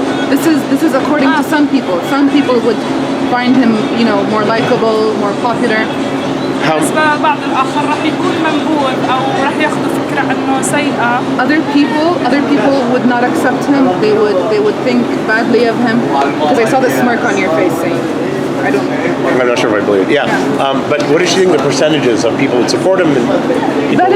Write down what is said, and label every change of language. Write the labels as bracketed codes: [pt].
[en] This is according to some people. Some people would find him, more likable, more popular. [ar] بالنسبة للبعض الآخر رح يكون منبوذ أو رح ياخذوا فكرة عنه سيئة. [en] Other people would not accept him. They would think badly of him because I saw the smirk on your face saying, I don't know. I'm not sure if I believe it. Yeah. But what does she think the percentages of people that support him and people who